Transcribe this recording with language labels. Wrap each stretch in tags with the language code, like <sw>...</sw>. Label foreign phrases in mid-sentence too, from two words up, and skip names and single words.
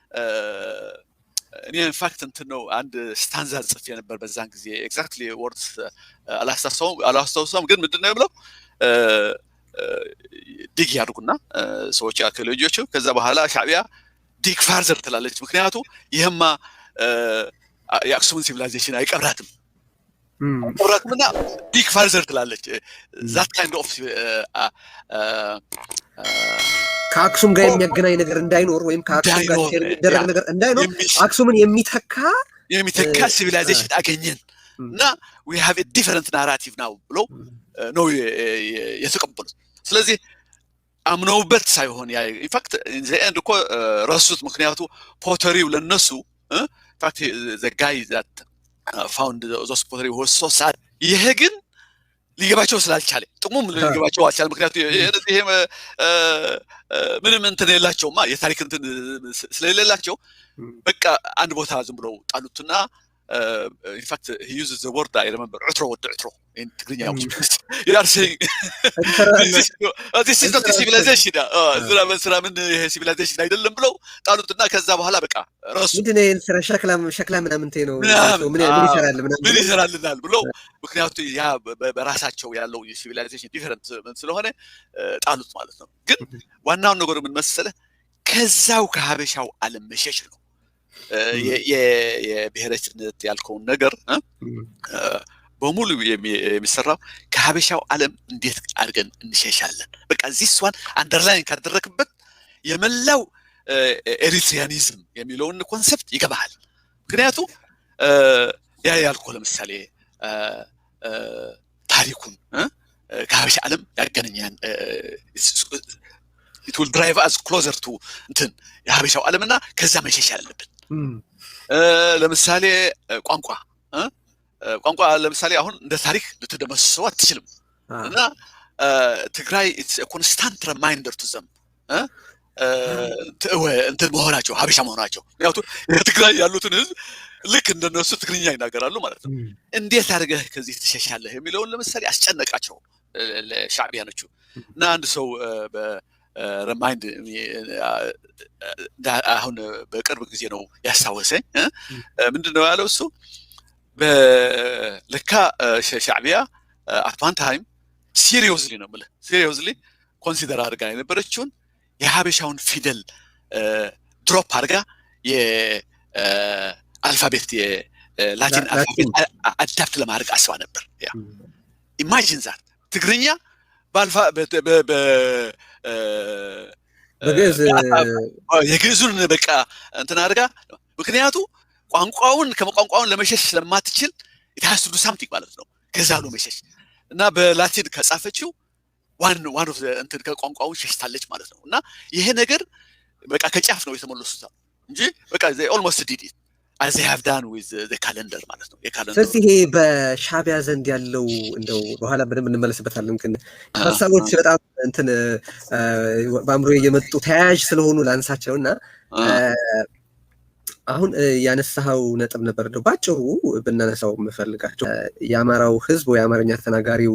<am>እኔ ኢንፋክት እንትን ነው አንድ ስታንዛ ጽፌ ነበር በዛን ጊዜ</am> <en>exactly words</en> <am>አላስታውሰውም ግን ምንድነው የምለው ዲግ ያድርጉና ሰዎች አርኪኦሎጂዎች ከዛ በኋላ ሻዕቢያ</am> <en>dig farther</en> <am>ትላለች። ምክንያቱ ይሄማ የአክሱምን ሲቪላይዜሽን አይቀብራትም እና</am> <en>dig farther</en> <am>ትላለች።</am> <en>that kind of</en> <am>ከአክሱም ጋር የሚያገናኝ ነገር እንዳይኖር ወይም ከአክሱም ጋር የሚደረግ ነገር እንዳይኖር አክሱምን የሚተካ ሲቪላይዜሽን አገኘን እና</am> <en>we have a different narrative now</en> <am>ብሎ ነው የተቀበሉት። ስለዚህ አምነውበት ሳይሆን ያ ኢንፋክት ዘንድ እኮ ረሱት። ምክንያቱ ፖተሪው ለነሱ ኢንፋክት</am> <en>the guy that found those pottery was so sad</en> <am>ይሄ ግን ሊገባቸው ስላልቻለ ጥቅሙም ሊገባቸው አልቻለ። ምክንያቱ ይሄ ምንም እንትን የላቸውማ የታሪክ እንትን ስለሌላቸው በቃ አንድ ቦታ ዝም ብለው ጣሉትና</am> <en>in fact he uses the word I remember utro in ትግርኛ you are saying this is not a civilization</en> <am>ስራ ምን ይሄ ሲቪላይዜሽን አይደለም ብለው ጣሉትና ከዛ በኋላ በቃ ራሱ ምንድነው ስራ ሸክላ ምናምን ነው ምን ይሰራልናል ብለው ምክንያቱ ያ በራሳቸው ያለው የሲቪላይዜሽን ዲፈረንት ስለሆነ ጣሉት ማለት ነው። ግን ዋናው ነገር ምን መሰለህ ከዛው ከሀበሻው ዓለም መሸሽ ነው። የብሔረችነት ያልከውን ነገር በሙሉ የሚሰራው ከሀበሻው ዓለም እንዴት አድርገን እንሸሻለን። በቃ</am> <en>this one</en> <am>አንደርላይን ካደረክበት የመላው ኤሪትሪያኒዝም የሚለውን ኮንሰፕት ይገባሃል። ምክንያቱ ያ ያልከው ለምሳሌ ታሪኩን ከሀበሻ ዓለም ያገናኛል</am> <en>it will drive us closer to</en> <am>እንትን የሀበሻው ዓለምና ከዛ መሸሽ ያለብን ለምሳሌ ቋንቋ ለምሳሌ አሁን እንደ ታሪክ ልትደመስሰው አትችልም እና ትግራይ</am> <en>it's a constant reminder to them</en> <am>እንትን መሆናቸው ሀበሻ መሆናቸው ምክንያቱም ትግራይ ያሉትን ህዝብ ልክ እንደነሱ ትግርኛ ይናገራሉ ማለት ነው እንዴት አድርገህ ከዚህ ትሸሻለህ የሚለውን ለምሳሌ አስጨነቃቸው ለሻዕቢያኖቹ እና አንድ ሰው በሪማይንድ አሁን በቅርብ ጊዜ ነው ያስታወሰኝ ምንድነው ያለው እሱ በለካ ሻዕቢያ</am> <en>at one time seriously</en> <am>ነው ማለት seriously ኮንሲደር አድርጋ የነበረችውን የሀበሻውን ፊደል ድሮፕ አድርጋ የአልፋቤት የላቲን አልፋቤት አዳፕት ለማድረግ አስባ ነበር</am> <en>imagine that</en> <am>ትግርኛ በአልፋ በግዕዝ የግዕዙን በቃ እንትን አድርጋ ምክንያቱ ቋንቋውን ለመሸሽ ስለማትችል</am> <en>it has to do something</en> <am>ማለት ነው ከዛ ነው መሸሽ እና በላቲን ከጻፈችው</am> <en>one of the</en> <am>እንትን ከቋንቋውን ሸሽታለች ማለት ነው እና ይሄ ነገር በቃ ከጫፍ ነው የተመለሱት እንጂ በቃ</am> <en>they almost did it as they have done with the calendar</en> <am>ማለት ነው የካለንደር ስለዚህ ይሄ በሻዕቢያ ዘንድ ያለው እንደው በኋላ በደንብ እንመለስበታለን ግን ሀሳቦች በጣም እንትን በአእምሮዬ የመጡ ተያያዥ ስለሆኑ ላንሳቸውና አሁን ያነሳው ነጥብ ነበር ነው ባጭሩ በእናነሳው መፈልጋቸው የአማራው ህዝብ ወይ አማርኛ ተናጋሪው</am>